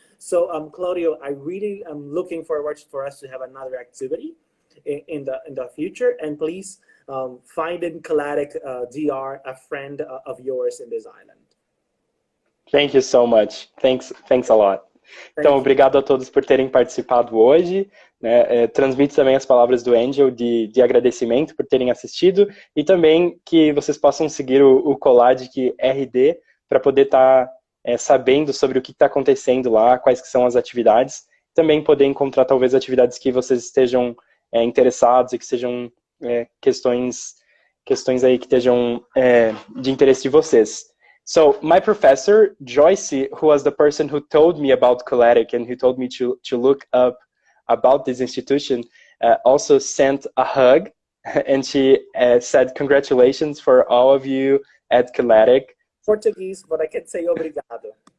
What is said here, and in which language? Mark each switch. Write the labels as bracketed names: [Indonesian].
[English] So, Claudio, I really am looking forward for us to have another activity in the future, and please find in CLADIC DR a friend of yours in this island. Thank you so much. Thanks a lot. [Portuguese] Então, obrigado a todos por terem participado hoje. Né? Transmito também as palavras do Angel de agradecimento por terem assistido, e também que vocês possam seguir o COLADIC RD para poder estar sabendo sobre o que está acontecendo lá, quais que são as atividades, também poder encontrar talvez atividades que vocês estejam interessados e que sejam questões aí que estejam de interesse de vocês. [English] So my professor, Joyce, who was the person who told me about CLADIC and who told me to look up about this institution, also sent a hug, and she said congratulations for all of you at CLADIC. Portuguese, but I can say obrigado.